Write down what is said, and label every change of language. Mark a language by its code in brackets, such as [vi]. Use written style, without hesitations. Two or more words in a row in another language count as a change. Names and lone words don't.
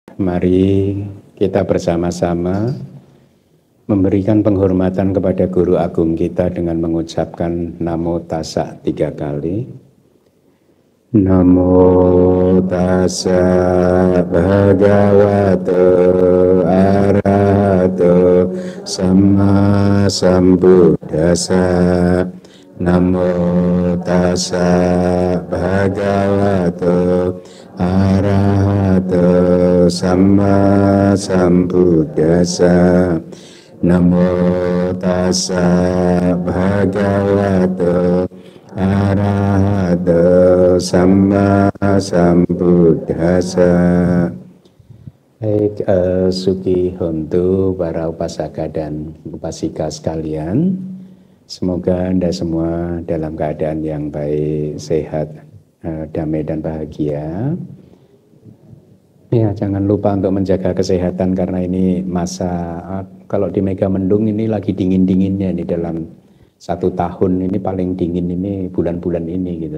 [id] Mari kita bersama-sama memberikan penghormatan kepada Guru Agung kita dengan mengucapkan [pi] Namo Tassa [id] 3 kali. [pi] Namo Tassa Bhagavato Arahato Samma Sambuddhassa. Namo Tassa Bhagavato Arahato Samma Sambuddhassa. Namo Tassa Bhagavato Arahato Samma Sambuddhassa. Baik, Suki Hontu, [id] para upasaka dan upasika sekalian, semoga Anda semua dalam keadaan yang baik, sehat, damai dan bahagia. Ya, jangan lupa untuk menjaga kesehatan karena ini masa, kalau di Megamendung ini lagi dingin-dinginnya nih, dalam 1 tahun ini paling dingin ini bulan-bulan ini gitu.